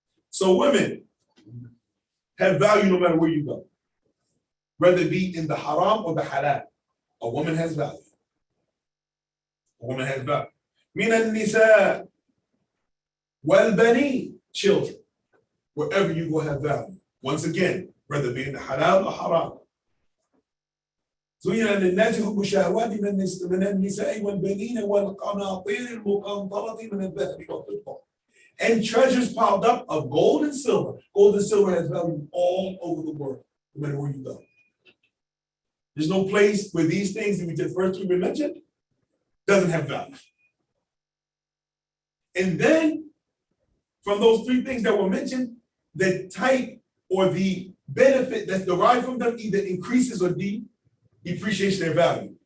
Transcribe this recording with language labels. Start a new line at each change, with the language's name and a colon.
English: So women have value no matter where you go, whether it be in the haram or the halal. A woman has value. A woman has value.
Arabic: Minan nisa wal bani, children.
English: Wherever you go have value. Once again, whether it be in the halal or haram.
Arabic: زين للناس حب الشهوات من النساء والبنين والقناطير المقنطرة من الذهب والفضة.
English: And treasures piled up of gold and silver. Gold and silver has value all over the world, no matter where you go. There's no place where these things that we just first we mentioned doesn't have value. And then, from those three things that were mentioned, the type or the benefit that's derived from them either increases or depreciates their value.